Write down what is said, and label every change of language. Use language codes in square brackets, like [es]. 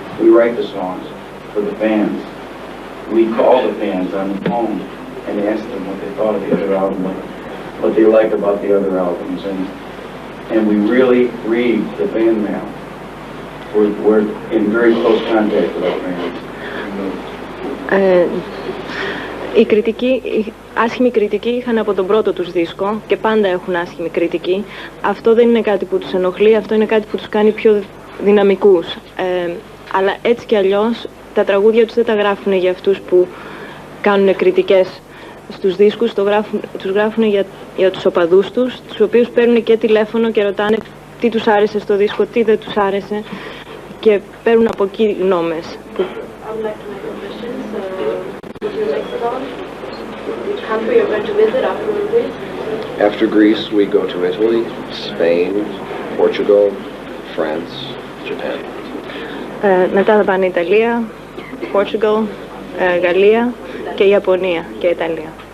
[en] We write the songs for the fans. We call the fans on the phone and ask them what they thought of the other album, what they like about the other albums, and we really read the fan mail. We're in very close contact with our fans. [el] Η κριτική, άσχημη κριτική είχαν από τον πρώτο τους δίσκο και πάντα έχουν άσχημη κριτική. Αυτό δεν είναι κάτι που τους ενοχλεί, αυτό είναι κάτι που τους κάνει πιο δυναμικούς. Αλλά έτσι κι αλλιώς τα τραγούδια τους δεν τα γράφουν για αυτούς που κάνουν κριτικές στους δίσκους, τους γράφουν για τους οπαδούς τους οποίους παίρνουν και τηλέφωνο και ρωτάνε τι τους άρεσε στο δίσκο, τι δεν τους άρεσε και παίρνουν από εκεί γνώμες. [en] Country you're going to visit after Greece? After Greece, we go to Italy, Spain, Portugal, France, Japan. [el] Μετά θα πάνε Ιταλία, Portugal, Γαλλία και Ιαπωνία και Ιταλία.